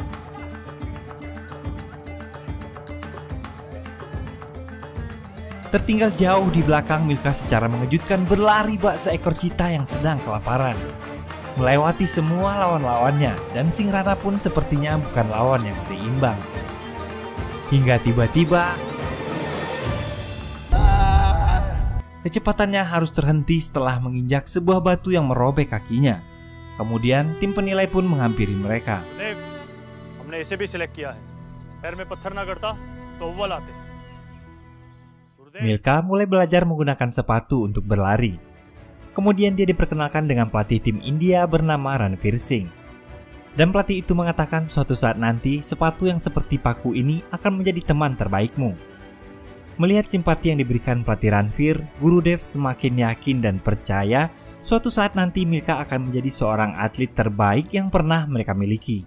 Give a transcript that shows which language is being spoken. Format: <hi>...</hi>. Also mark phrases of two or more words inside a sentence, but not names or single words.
<id>Tertinggal jauh di belakang, Milka secara mengejutkan berlari bak seekor cita yang sedang kelaparan, melewati semua lawan-lawannya, dan Singrana pun sepertinya bukan lawan yang seimbang. Hingga tiba-tiba kecepatannya harus terhenti setelah menginjak sebuah batu yang merobek kakinya. Kemudian tim penilai pun menghampiri mereka.</id> <hi>हमने इसे भी सिलेक्ट किया है. पैर में पत्थर ना गिरता तो अव्वल आते.</hi> <id>Milka mulai belajar menggunakan sepatu untuk berlari. Kemudian dia diperkenalkan dengan pelatih tim India bernama Ranveer Singh. Dan pelatih itu mengatakan suatu saat nanti sepatu yang seperti paku ini akan menjadi teman terbaikmu. Melihat simpati yang diberikan pelatih Ranveer, Gurudev semakin yakin dan percaya suatu saat nanti Milka akan menjadi seorang atlet terbaik yang pernah mereka miliki.</id>